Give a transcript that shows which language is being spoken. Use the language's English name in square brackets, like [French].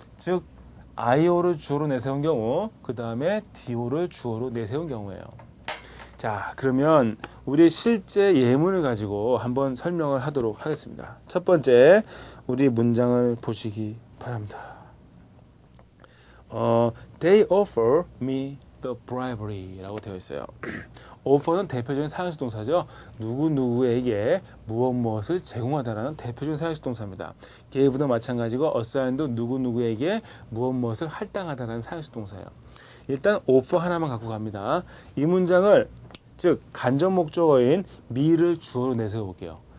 [Korean] 즉 IO를 주어로 내세운 경우, 그 다음에 DO를 주어로 내세운 경우예요. 자, 그러면 우리 실제 예문을 가지고 한번 설명을 하도록 하겠습니다. 첫 번째, 우리 문장을 보시기 바랍니다. [English] They offer me the bribery [Korean] 라고 되어 있어요. offer는 대표적인 사형식 동사죠. 누구누구에게 무엇을 제공하다라는 대표적인 사형식 동사입니다. give도 마찬가지고 assign도 누구누구에게 무엇을 할당하다라는 사형식 동사예요. 일단 offer 하나만 갖고 갑니다. 이 문장을 즉 간접 목적어인 me를 주어로 내세워 볼게요.